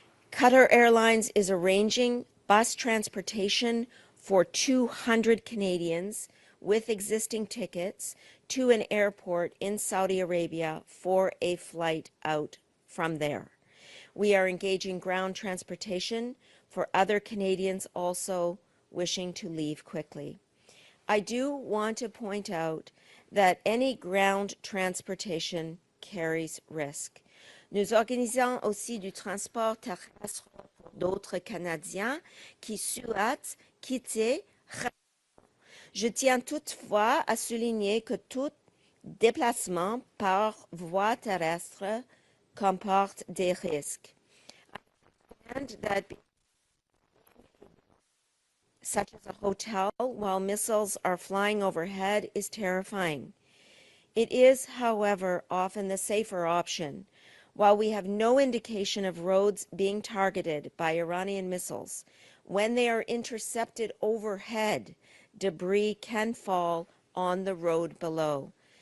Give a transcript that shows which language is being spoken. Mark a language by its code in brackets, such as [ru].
[en] Qatar Airlines is arranging bus transportation for 200 Canadians with existing tickets to an airport in Saudi Arabia for a flight out from there. We are engaging ground transportation for other Canadians also wishing to leave quickly. I do want to point out that any ground transportation carries risk. [fr] Nous organisons aussi du transport terrestre pour d'autres Canadiens qui souhaitent quitter. Je tiens toutefois à souligner que tout déplacement par voie terrestre comporte des risques. [en] And that such as a hotel while missiles are flying overhead is terrifying. It is, however, often the safer option. While we have no indication of roads being targeted by Iranian missiles, when they are intercepted overhead, debris can fall on the road below.